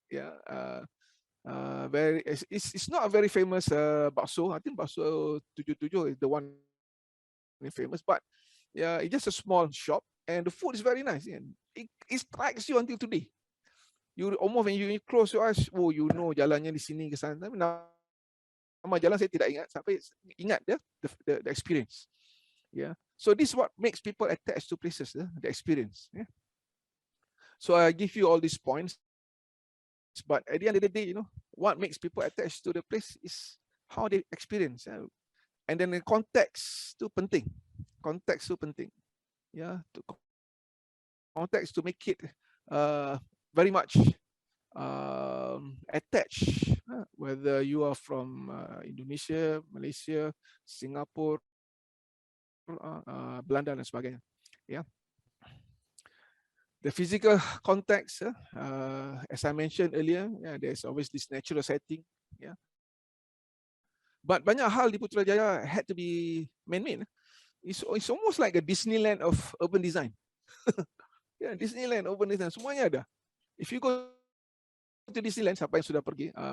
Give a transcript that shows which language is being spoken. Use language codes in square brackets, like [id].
[en] It's not a very famous bakso. I think bakso 77 is the one famous, but Yeah, it's just a small shop, and the food is very nice. Yeah. It strikes you until today. You almost when you close your eyes, oh, you know [ms] jalannya di sini ke sana. Tapi nama jalan saya tidak ingat, sampai ingat [en] the experience. Yeah. So this is what makes people attached to places, the experience. Yeah. So I give you all these points, but at the end of the day, you know, what makes people attached to the place is how they experience. And then the context [ms] tu penting. [en] Context tu penting. Yeah, to context to make it very much attached, whether you are from Indonesia, Malaysia, Singapore, [ms] Belanda dan sebagainya. [en] Yeah. The physical context, as I mentioned earlier, yeah, there's always this natural setting. Yeah. But [ms] banyak hal di [en] Putrajaya had to be man-made. It's almost like a Disneyland of urban design. Yeah, Disneyland urban design, [ms] semuanya ada. [en] If you go to Disneyland, [ms] siapa yang sudah pergi?